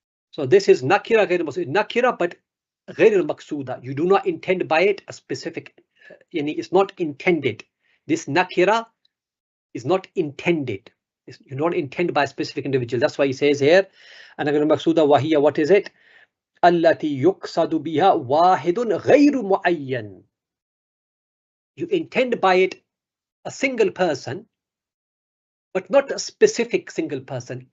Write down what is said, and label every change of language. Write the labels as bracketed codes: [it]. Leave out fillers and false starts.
[en] So this is nakira, nakira, but [ar] غير المقصودة. [en] You do not intend by it a specific, it's not intended. This nakira is not intended. You don't intend by a specific individual. That's why he says here, and [ar] غير المقصودة وهي, [en] what is it? [ar] التي يقصد بها واحد غير معين. [en] You intend by it a single person, but not a specific single person.